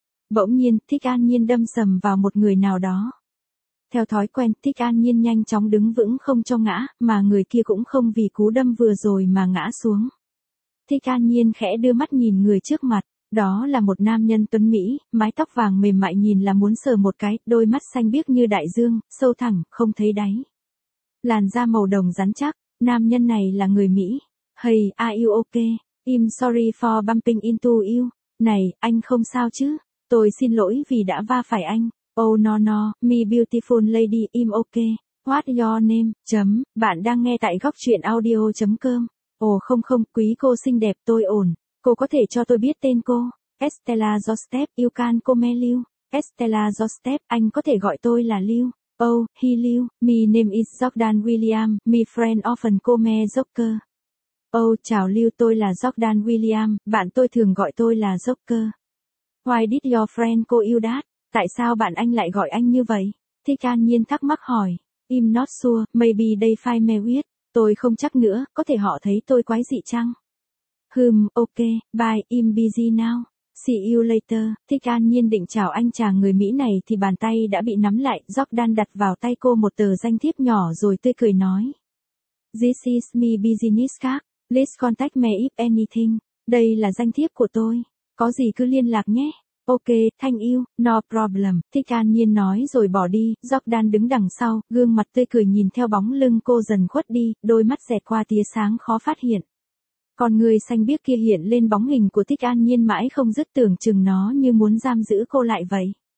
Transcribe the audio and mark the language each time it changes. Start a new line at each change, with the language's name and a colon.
Vietnamese: Bỗng nhiên, Thích An Nhiên đâm sầm vào một người nào đó. Theo thói quen, Thích An Nhiên nhanh chóng đứng vững không cho ngã, mà người kia cũng không vì cú đâm vừa rồi mà ngã xuống. Thích An Nhiên khẽ đưa mắt nhìn người trước mặt, đó là một nam nhân tuấn mỹ, mái tóc vàng mềm mại nhìn là muốn sờ một cái, đôi mắt xanh biếc như đại dương, sâu thẳm, không thấy đáy. Làn da màu đồng rắn chắc, nam nhân này là người Mỹ.
English: Hey, are you okay? I'm sorry for bumping into you.
Vietnamese: Này, anh không sao chứ? Tôi xin lỗi vì đã va phải anh.
English: Oh no no, me beautiful lady, I'm okay. What your name?
Vietnamese: Chấm, bạn đang nghe tại góc truyện audio.com. Ồ không không, quý cô xinh đẹp, tôi ổn. Cô có thể cho tôi biết tên cô? Estella Joseph,
English: you can call me Liu.
Vietnamese: Estella Joseph, anh có thể gọi tôi là Liu.
English: Oh, he Liu, my name is Jordan William, my friend often call me Joker.
Vietnamese: Oh, chào Liu, tôi là Jordan William, bạn tôi thường gọi tôi là Joker.
English: Why did your friend call you that?
Vietnamese: Tại sao bạn anh lại gọi anh như vậy? Thích An Nhiên thắc mắc hỏi.
English: I'm not sure, maybe they find me weird.
Vietnamese: Tôi không chắc nữa, có thể họ thấy tôi quái dị chăng?
English: Hmm, ok, bye, I'm busy now. See you later.
Vietnamese: Thích An Nhiên định chào anh chàng người Mỹ này thì bàn tay đã bị nắm lại, Jordan đặt vào tay cô một tờ danh thiếp nhỏ rồi tươi cười nói.
English: This is my business card, please contact me if anything.
Vietnamese: Đây là danh thiếp của tôi, có gì cứ liên lạc nhé.
English: Ok, thank you, no problem,
Vietnamese: Thích An Nhiên nói rồi bỏ đi, Jordan đứng đằng sau, gương mặt tươi cười nhìn theo bóng lưng cô dần khuất đi, đôi mắt xẹt qua tia sáng khó phát hiện. Còn người xanh biếc kia hiện lên bóng hình của Thích An Nhiên mãi không dứt, tưởng chừng nó như muốn giam giữ cô lại vậy.